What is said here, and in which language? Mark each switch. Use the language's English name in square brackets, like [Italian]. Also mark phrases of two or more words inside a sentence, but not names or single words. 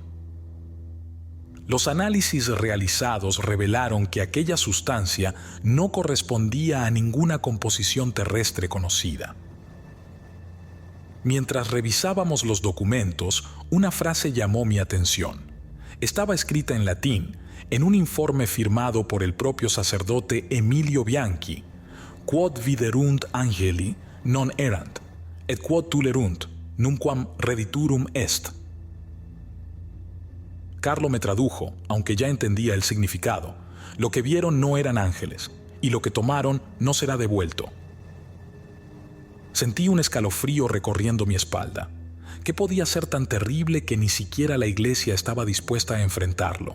[Spanish] Los análisis realizados revelaron que aquella sustancia no correspondía a ninguna composición terrestre conocida. Mientras revisábamos los documentos, una frase llamó mi atención. Estaba escrita en latín, en un informe firmado por el propio sacerdote Emilio Bianchi: [Latin] Quod viderunt angeli non erant, et quod tulerunt, nunquam rediturum est. [Spanish] Carlo me tradujo, aunque ya entendía el significado. Lo que vieron no eran ángeles, y lo que tomaron no será devuelto. Sentí un escalofrío recorriendo mi espalda. ¿Qué podía ser tan terrible que ni siquiera la iglesia estaba dispuesta a enfrentarlo?